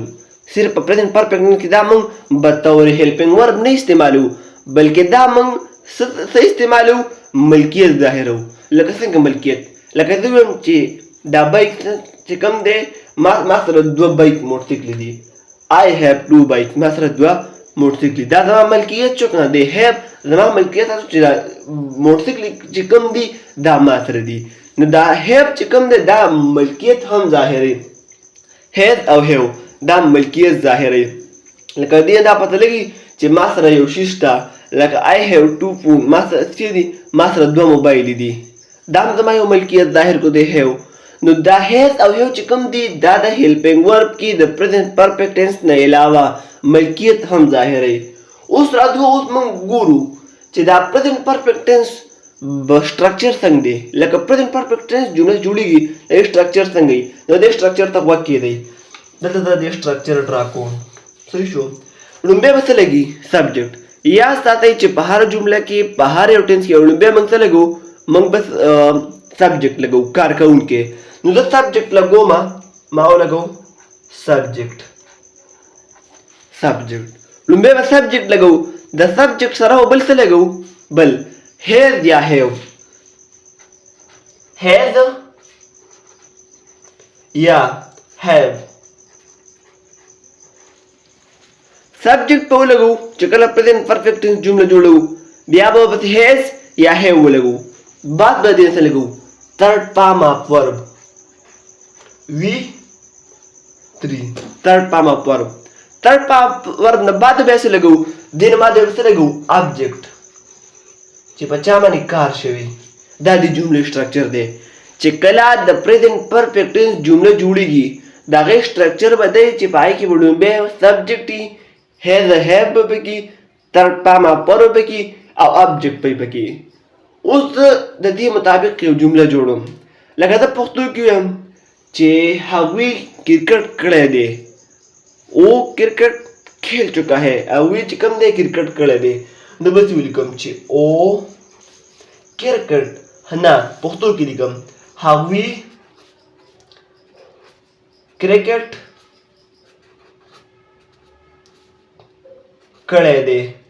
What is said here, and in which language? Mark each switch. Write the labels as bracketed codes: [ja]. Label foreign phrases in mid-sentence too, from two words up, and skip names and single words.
[ps] صرف په [en] present perfect tense [ps] کې دا موږ بطور [en] helping verb [ps] نه استعمالوو، بلکې دا موږ څه استعمالوو؟ ملکیت ظاهروو. لکه څنګه ملکیت؟ لکه زه ووایم چې دا بایک چې کوم دی ما سره 2 بایک موټرسایکل دي. [en] I have 2 bikes، [ps] ما سره 2 موټرسایکل. دا زما ملکیت شو که نه؟ دی have زما ملکیت چې دا موټرسایکل چې کوم دي دا ما سره دي. نو دا have چې کوم دی دا ملکیت هم ظاهروي. had او have دا ملکیت ظاهروي. لکه دې دا پته لګي چې ما سره یو شی شته، لکه [en] I have 2 phones، [ps] ما سره څه دي؟ ما سره 2 موبایل دي، دا هم زما یو ملکیت ظاهر کو دی have. نو دا has او have چې کوم دي دا د [en] helping verb [ps] کې د [en] present perfect tense [ps] نه علاوه ملکیت هم ظاهروي. اوس راځو اوس موږ ګورو چې دا [en] present perfect tense [ps] سټرکچر څنګه دی. لکه [en] present perfect tense [ps] جمله جوړیږي د سټرکچر څنګه وي؟ نو د سټرکچر ته غوږ کېدی، دلته د [en] structure draw [ps] کوم. صحیح شو. لومبی به څه لګي؟ سبجیکټ. یاد ساتئ چې په هر جمله کې په هر یو ټینس کې لومبی موږ څه لګو؟ موږ بس سبجیکټ لګو، کار کوونکی. نو زه سبجیکټ لګوم، ما ولګو سبجیکټ. لومبی به سبجیکټ لګو، د سبجیکټ سره بل څه لګو؟ بل has یا have. has یا have. سبجیکټ په ولګو چې کله [en] present perfect tense [ps] جمله جوړو، بیا به بس has یا have ولګو. بعد به دې څه لګو؟ [en] third form of verb V3. third form of verb [ps] نه بعد به څه لګو؟ دې نه بعد به څه لګو؟ object چې په چا باندې کار شوی. دا د جملې سټرکچر دی. چې کله د [en] present perfect tense [ps] جمله جوړیږي د هغې سټرکچر به دی چې په هغې کې به لومبی سبجیکټ وي، [en] has have [ps] به پکې، [en] third form of verb [ps] به پکې او object به پکې. اوس د دې مطابق یو جمله جوړوم. لکه زه پښتو کې وایم چې هغوی کرکټ کړی دی، [ur] او کرکټ کھیل چکا ہے، [ps] هغوی چې کوم دی کرکټ کړی دی. نو بس ولیکم چې [ur] او کرکټ، [ps] نه پښتو کې لیکم هغوی کرکټ کړی دی.